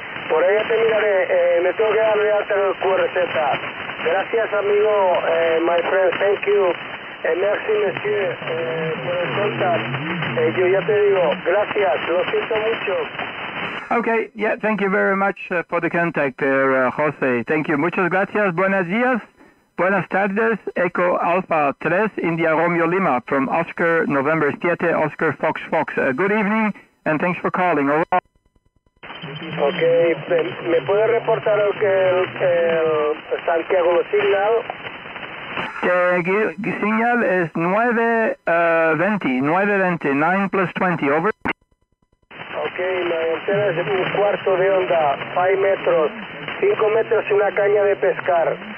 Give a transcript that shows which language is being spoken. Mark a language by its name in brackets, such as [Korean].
[Spanish] Por ahí te miraré, me tengo que dar de alta en el QRZ. Gracias, amigo, [English] my friend, thank you. [French] Merci, monsieur, [Spanish] por el contact. Yo ya te digo, gracias, lo siento mucho. [English] Okay, yeah, thank you very much for the contact there, Jose. Thank you. [Spanish] Muchas gracias. Buenos días. Buenas tardes. [English] Eco Alpha 3, India Romeo Lima, from Oscar November 7, Oscar Fox. Good evening, and thanks for calling. Over. [Spanish] Ok, ¿me puede reportar el Santiago Signal? [English] Signal es 920, 9 plus 20, over. [Spanish] Ok, la antena es un cuarto de onda, 5 metros, 5 metros y una caña de pescar.